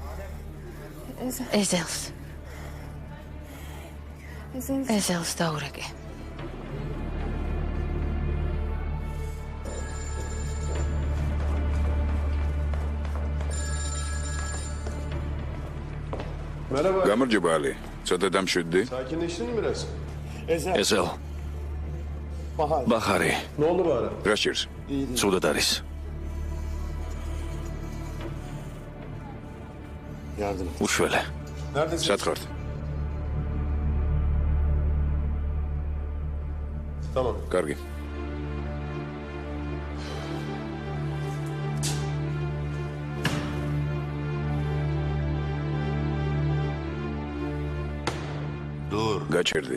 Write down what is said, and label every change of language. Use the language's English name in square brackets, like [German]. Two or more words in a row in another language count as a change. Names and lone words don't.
[Georgian] ეზელს დაურეკე. [Turkish] Merhaba. [Georgian] გამარჯობა ალი. ცოტა დამშვიდდი. [Turkish] Sakinleştin mi biraz? [Georgian] ეზელ. ბახარი, [Turkish] Ne oldu bari? [Georgian] რა სჭირს? ცუდად არის. [Turkish] Yardım et. [Georgian] უშველე. [Turkish] Neredesin? [Georgian] სად ხართ? [Turkish] Tamam. [Georgian] კარგი. გაჩერდი.